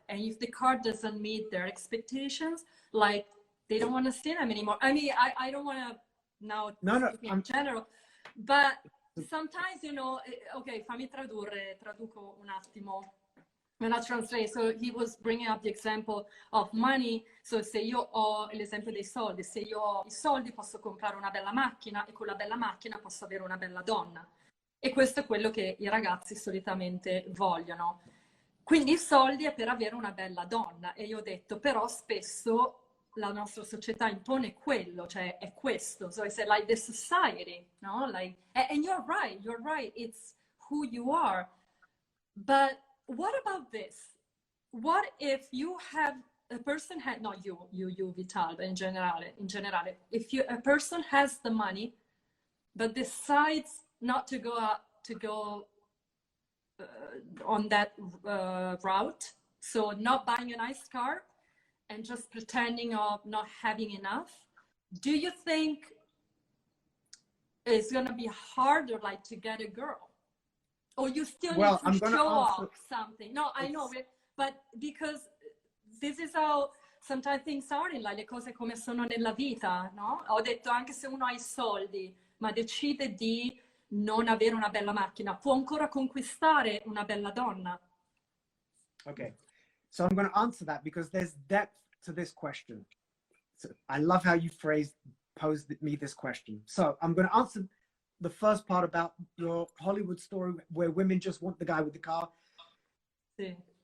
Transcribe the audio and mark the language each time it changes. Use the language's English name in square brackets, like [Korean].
[English] And if the car doesn't meet their expectations, like, they don't want to see them anymore. I mean, I don't want to now in general, but sometimes, you know, okay, [Italian] traduco un attimo. [English] When I translate, so he was bringing up the example of money. [Italian] So se io ho l'esempio dei soldi, se io ho i soldi posso comprare una bella macchina, e con la bella macchina posso avere una bella donna. E questo è quello che i ragazzi solitamente vogliono. Quindi i soldi è per avere una bella donna. E io ho detto, però spesso la nostra società impone quello, cioè è questo. [English] So I said, like, the society, no? Like, and you're right, it's who you are. But what about this? What if a person had, not you Vital, but in general, if a person has the money, but decides not to go on that route, so not buying a nice car and just pretending of not having enough, do you think it's going to be harder, like, to get a girl? Or you still need to show off something? No, I know, but because this is how sometimes things are in life, [Italian] le cose come sono nella vita, no? Ho detto, anche se uno ha i soldi, ma decide di non avere una bella macchina, può ancora conquistare una bella donna. [English] Okay, so I'm going to answer that because there's depth to this question. So I love how you posed me this question. So I'm going to answer the first part about your Hollywood story where women just want the guy with the car. [Italian] Sí.